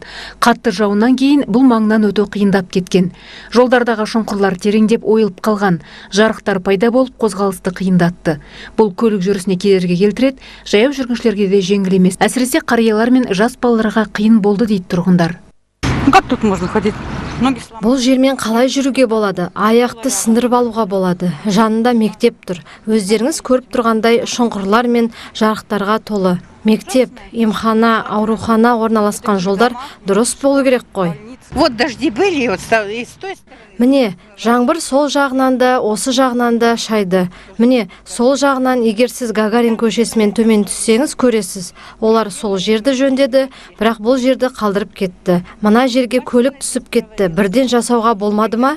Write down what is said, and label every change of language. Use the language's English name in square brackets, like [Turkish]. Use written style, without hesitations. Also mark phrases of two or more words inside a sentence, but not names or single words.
[Kazakh] Қатты жауыннан кейін бұл маңнан өту қиындап кеткен. Жолдардағы шұңқырлар тереңдеп ойылып қалған. Жарықтар пайда болып қозғалысты қиындатты. Бұл көлік жүрісіне кедергі келтіреді, жаяу жүргіншілерге де жеңіл емес. Әсіресе қариялар мен жас балаларға қиын болды дейді тұрғындар. [Russian] Как тут можно ходить? [Kazakh] Бұл жермен қалай жүруге болады? Аяқты сындырып алуға болады. Жанында мектеп тұр. Өздеріңіз көріп тұрғандай шұңқырлар мен жарықтарға толы. Мектеп, емхана, аурухана орналасқан жолдар дұрыс болу керек қой. [Russian] Вот дожди были, вот [Kazakh] Міне, жаңбыр сол жағынан да, осы жағынан да шайды. Міне, сол жағынан егер сіз Гагарин көшесімен төмен түссеңіз көресіз. Олар сол жерді жөндеді, бірақ бұл жерді қалдырып кетті. Мына жерге көлік түсіп кетті. Бірден жасауға болмады ма?